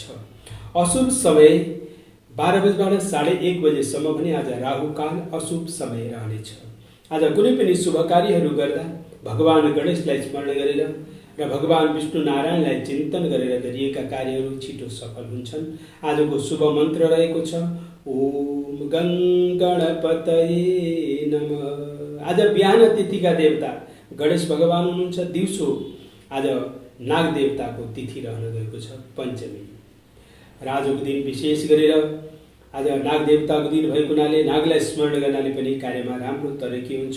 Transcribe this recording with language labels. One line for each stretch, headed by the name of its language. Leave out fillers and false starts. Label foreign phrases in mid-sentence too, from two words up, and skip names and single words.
Nepali: अशुभ समय 12 बजेबाट 1:30 बजेसम्म भने आज राहुकाल अशुभ समय रहनेछ। आज कुनै पनि शुभ कार्यहरू गर्दा भगवान गणेशलाई स्मरण गरेर र भगवान विष्णु नारायणलाई चिन्तन गरेर गरिएका कार्यहरू छिटो सफल हुन्छन्। आजको शुभ मन्त्र रहेको छ
Sanskrit: ओम गं गणपतये नमः।
Nepali: आज बिहान तिथिका देवता गणेश भगवान हुनुहुन्छ। दिउँसो आज नाग देवताको तिथि रहन गएको छ, पञ्चमी। र आजको दिन विशेष गरेर आज नाग देवताको दिन भएको हुनाले नागलाई स्मरण गर्नाले पनि कार्यमा राम्रो तरक्की हुन्छ।